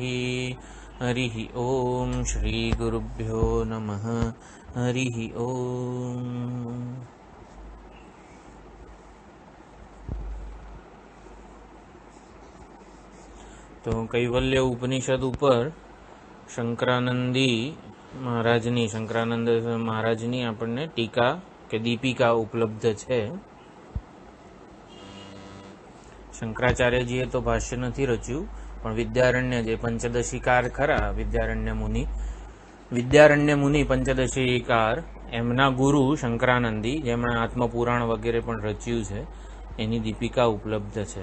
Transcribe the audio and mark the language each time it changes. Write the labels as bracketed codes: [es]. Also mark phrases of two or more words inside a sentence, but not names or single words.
[sa] हरिः ॐ श्रीगुरुभ्यो नमः। हरिः ॐ। [gu] તો કૈવલ્ય ઉપનિષદ ઉપર શંકરાનંદી મહારાજની આપણને ટીકા કે દીપિકા ઉપલબ્ધ છે. શંકરાચાર્યજીએ તો ભાષ્ય નથી રચ્યું, પણ વિદ્યારણ્ય જે પંચદશીકાર ખરા, વિદ્યારણ્ય મુનિ પંચદશીકાર, એમના ગુરુ શંકરાનંદી, જેમણે આત્મપુરાણ વગેરે પણ રચ્યું છે, એની દીપિકા ઉપલબ્ધ છે.